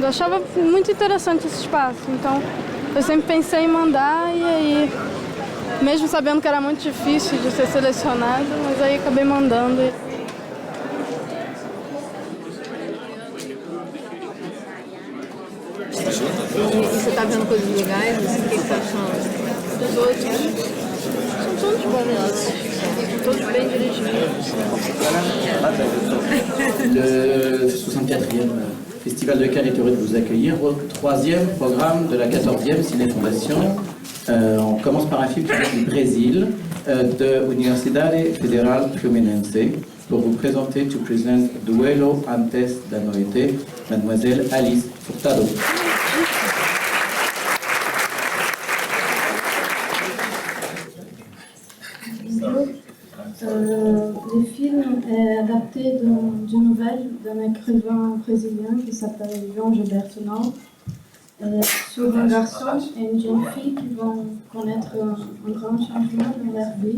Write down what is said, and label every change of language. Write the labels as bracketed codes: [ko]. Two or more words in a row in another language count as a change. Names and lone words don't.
[pt] Eu achava muito interessante esse espaço, então eu sempre pensei em mandar, e aí, mesmo sabendo que era muito difícil de ser selecionado, mas aí acabei mandando. E você está vendo coisas legais? Assim, o que você está achando? Dos outros? São todos bons, todos bem dirigidos. [fr] Le 64e Festival de Cannes est heureux de vous accueillir au 3e programme de la 14e Ciné-Fondation. On commence par un film qui vient du Brésil, de Universidade Federal Fluminense, pour vous présenter, [en] to present Duelo antes da noite, [fr] Mademoiselle Alice Furtado. Le film est adapté d'une nouvelle d'un écrivain brésilien qui s'appelle João Gilberto Nau, sur un garçon et une jeune fille qui vont connaître un grand changement dans leur vie.